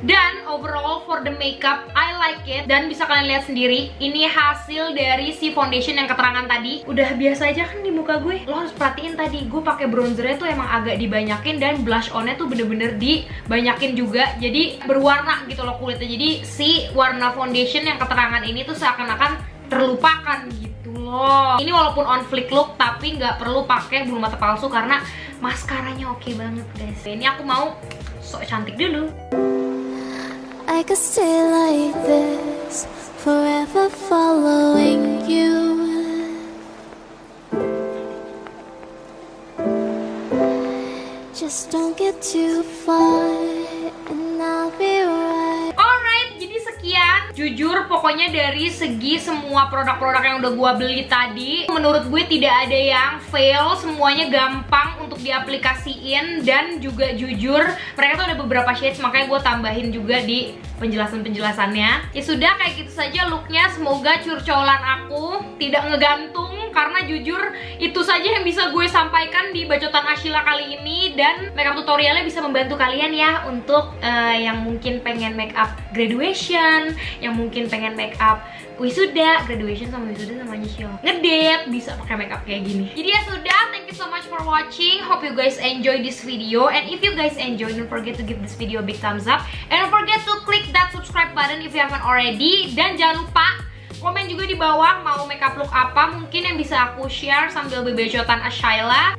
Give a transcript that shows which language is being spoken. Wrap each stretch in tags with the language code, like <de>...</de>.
<en>Dan overall for the makeup I like it.</en> <id>Dan bisa kalian lihat sendiri, ini hasil dari si foundation yang keterangan tadi. Udah biasa aja kan di muka gue. Lo harus perhatiin tadi gue pakai bronzernya tuh emang agak dibanyakin, dan blush onnya tuh bener-bener dibanyakin juga. Jadi berwarna gitu loh kulitnya. Jadi si warna foundation yang keterangan ini tuh seakan-akan terlupakan gitu loh. Ini walaupun on flick look tapi nggak perlu pakai bulu mata palsu karena maskaranya oke banget guys. Ini aku mau sok cantik dulu.</id> <en>I could stay like this, forever following you. Just don't get too far and I'll be right.</en> <id>Alright, jadi sekian. Jujur pokoknya dari segi semua produk-produk yang udah gua beli tadi, menurut gue tidak ada yang fail, semuanya gampang untuk diaplikasiin. Dan juga jujur mereka tuh ada beberapa shades, makanya gue tambahin juga di penjelasan-penjelasannya. Ya sudah, kayak gitu saja looknya. Semoga curcolan aku tidak ngegantung, karena jujur itu saja yang bisa gue sampaikan di bacotan Ashila kali ini. Dan makeup tutorialnya bisa membantu kalian ya untuk yang mungkin pengen makeup graduation, yang mungkin pengen makeup wisuda, graduation sama wisuda sama nyusul ngedate, bisa pakai makeup kayak gini. Jadi ya sudah,</id> <en>thank you so much for watching. Hope you guys enjoy this video, and if you guys enjoy, don't forget to give this video a big thumbs up, and don't forget to click that subscribe button if you haven't already.</en> <id>Dan jangan lupa komen juga di bawah mau makeup look apa mungkin yang bisa aku share sambil bebecotan Ashila.</id>